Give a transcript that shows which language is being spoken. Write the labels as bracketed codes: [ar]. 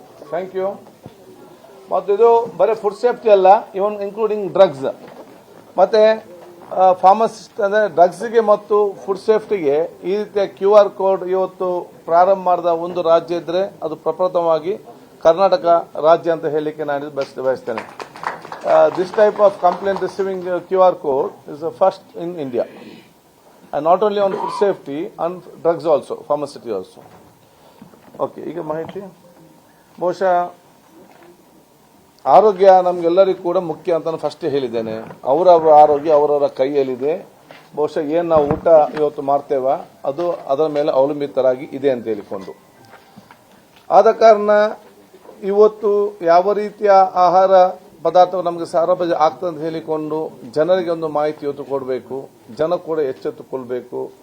[kn] Thank you. ಮತ್ತು ಇದು ಬರೀ ಫುಡ್ ಸೇಫ್ಟಿ ಅಲ್ಲ, [en] even including drugs [kn] ಮತ್ತೆ ಫಾರ್ಮಸಿಸ್ಟ್ ಅಂದ್ರೆ ಡ್ರಗ್ಸ್ಗೆ ಮತ್ತು ಫುಡ್ ಸೇಫ್ಟಿಗೆ ಈ ರೀತಿಯ QR ಕೋಡ್ ಇವತ್ತು ಪ್ರಾರಂಭ ಮಾಡಿದ ಒಂದು ರಾಜ್ಯ ಇದ್ರೆ ಅದು ಪ್ರಪ್ರಥಮವಾಗಿ ಕರ್ನಾಟಕ ರಾಜ್ಯ ಅಂತ ಹೇಳಲಿಕ್ಕೆ ನಾನು ಬಯಸ್ತೇನೆ. [en] This type of complaint receiving QR code is the first in India, and not only on food safety, on drugs also, pharmaceutical also. [kn] Okay, ಈಗ ಮಾಹಿತಿ ಬಹುಶಃ ಆರೋಗ್ಯ ನಮ್ಗೆಲ್ಲರಿಗೂ ಕೂಡ ಮುಖ್ಯ ಅಂತ ನಾನು ಫಸ್ಟ್ ಹೇಳಿದ್ದೇನೆ. ಅವರವರ ಆರೋಗ್ಯ ಅವರವರ ಕೈಯಲ್ಲಿದೆ. ಬಹುಶಃ ಏನು ನಾವು ಊಟ ಇವತ್ತು ಮಾಡ್ತೇವ ಅದು ಅದರ ಮೇಲೆ ಅವಲಂಬಿತರಾಗಿ ಇದೆ ಅಂತ ಹೇಳಿಕೊಂಡು, ಆದ ಕಾರಣ ಇವತ್ತು ಯಾವ ರೀತಿಯ ಆಹಾರ ಪದಾರ್ಥ ನಮಗೆ ಸರಬರಾಜು ಆಗ್ತದೆ ಅಂತ ಹೇಳಿಕೊಂಡು ಜನರಿಗೆ ಒಂದು ಮಾಹಿತಿ ಇವತ್ತು ಕೊಡಬೇಕು, ಜನ ಕೂಡ ಎಚ್ಚೆತ್ತುಕೊಳ್ಬೇಕು.